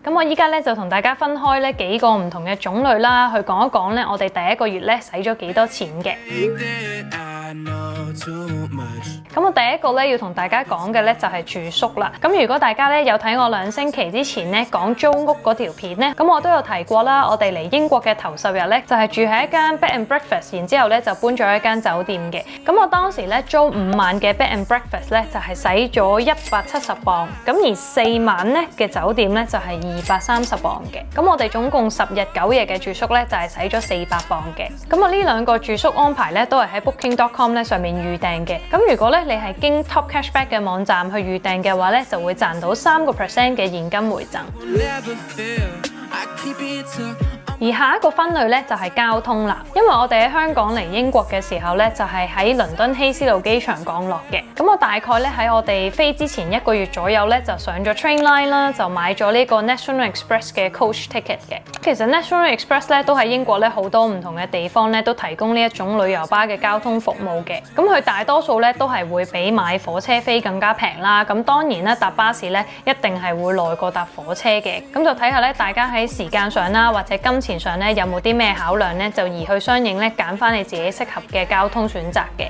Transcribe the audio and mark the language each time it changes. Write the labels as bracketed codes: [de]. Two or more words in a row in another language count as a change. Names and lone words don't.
[yue] 咁我依家咧就同大家分開咧幾個唔同嘅種類啦，去講一講咧我哋第一個月咧使咗幾多錢嘅。咁我第一個咧要同大家講嘅咧就係住宿啦。咁如果大家咧有睇我2星期之前咧講租屋嗰條片咧，咁我都有提過啦。我哋嚟英國嘅頭10日咧就係住喺一間 [en] bed and breakfast， [yue] 然之後咧就搬咗一間酒店嘅。咁我當時咧租5晚嘅 [en] bed and breakfast [yue] 咧就係使咗170磅，咁而4晚咧嘅酒店咧就係230磅嘅。咁我哋總共10日9夜嘅住宿咧就係使咗400磅嘅。咁我呢2個住宿安排咧都係喺 Booking.com 咧上面預訂嘅。咁如果咧你係經 Top Cashback 嘅網站去預訂嘅話咧，就會賺到3% 嘅現金回贈。而下一個分類咧就係交通啦，因為我哋喺香港嚟英國嘅時候咧，就係喺倫敦希斯路機場降落嘅。咁我大概咧喺我哋飛之前1個月左右咧，就上咗 [en] train line [yue] 啦，就買咗呢個 National Express 嘅 [en] coach ticket [yue] 嘅。其實 National Express 咧都喺英國咧好多唔同嘅地方咧都提供呢一種旅遊巴嘅交通服務嘅。咁佢大多數咧都係會比買火車飛更加平啦。咁當然啦，搭巴士咧一定係會耐過搭火車嘅。咁就睇下咧大家喺時間上啦，或者金錢上咧有冇啲咩考量咧，就而去相應咧揀翻你自己適合嘅交通選擇嘅。